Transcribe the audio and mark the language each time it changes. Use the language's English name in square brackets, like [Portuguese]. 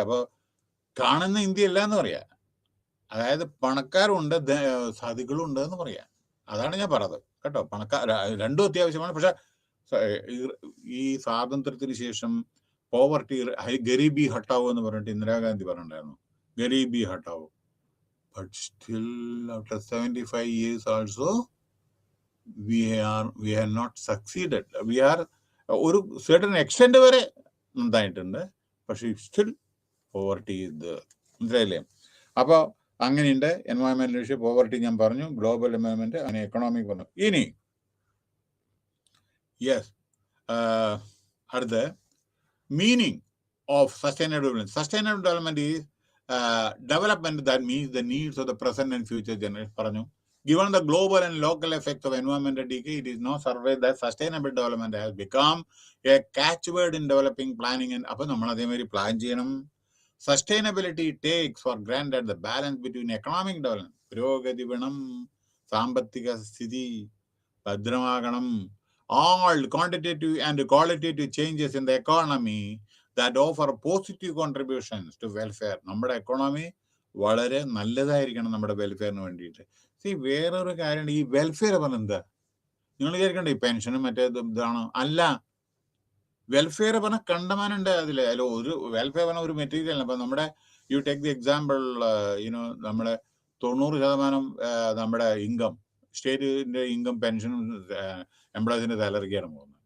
[Malayalam] അപ്പൊ കാണുന്ന ഇന്ത്യ അല്ല എന്ന് പറയാ. അതായത് പണക്കാരുണ്ട്, സാധികളും ഉണ്ട് എന്ന് പറയാ. അതാണ് ഞാൻ പറഞ്ഞത് കേട്ടോ. രണ്ടും അത്യാവശ്യമാണ്. പക്ഷെ ഈ സ്വാതന്ത്ര്യത്തിന് ശേഷം പോവർട്ടി, [Hindi] ഗരീബി ഹട്ടാവോ [Malayalam] എന്ന് പറഞ്ഞിട്ട് ഇന്ദിരാഗാന്ധി പറഞ്ഞിട്ടുണ്ടായിരുന്നു. [Hindi] Garibi Hatao. [English] But still after 75 years also we have not succeeded. We are ഒരു certain extent [Malayalam] വരെ ഉണ്ടായിട്ടുണ്ട്. പക്ഷെ സ്റ്റിൽ പോവർട്ടി ഇത്. മനസ്സിലായില്ലേ? അപ്പൊ അങ്ങനെയുണ്ട്. എൻവയോൺമെന്റൽ ഇഷ്യൂ, പോവർട്ടി ഞാൻ പറഞ്ഞു, ഗ്ലോബൽ എൻവയോൺമെന്റ്, അങ്ങനെ എക്കണോമിക് പറഞ്ഞു. [English] ഇനി യെസ്, അടുത്ത meaning of sustainable development. Sustainable development is development that meets the needs of the present and future generations. പറഞ്ഞു. Given the global and local effects of environmental decay, it is no surprise that sustainable development has become a catchword in developing planning. [Malayalam] And അപ്പോൾ നമ്മൾ അതേമാതിരി plan ചെയ്യണം. [English] Sustainability takes for granted the balance between economic development. [Malayalam] പുരോഗതി വേണം, സാമ്പത്തിക സ്ഥിതി ഭദ്രമാകണം. [English] All quantitative and qualitative changes in the economy that offer positive contributions to welfare. [Malayalam] നമ്മുടെ economy വളരെ നല്ലതായിരിക്കണം നമ്മുടെ വെൽഫെയറിന് വേണ്ടിയിട്ട്. വേറൊരു കാര്യം, ഈ വെൽഫെയർ പറഞ്ഞ എന്താ? നിങ്ങൾ വിചാരിക്കണ്ട ഈ പെൻഷനും മറ്റേ ഇതാണോ? അല്ല. വെൽഫെയർ പറഞ്ഞ കണ്ടമാനുണ്ട് അതില്. അതിൽ ഒരു വെൽഫെയർ പറഞ്ഞ ഒരു മെറ്റീരിയൽ. അപ്പൊ നമ്മുടെ [English] you take the example, [Malayalam] നമ്മുടെ 90% നമ്മുടെ ഇൻകം, സ്റ്റേറ്റിന്റെ ഇൻകം പെൻഷനും എംപ്ലോയീസിന്റെ സാലറിക്കാണ് പോകുന്നത്.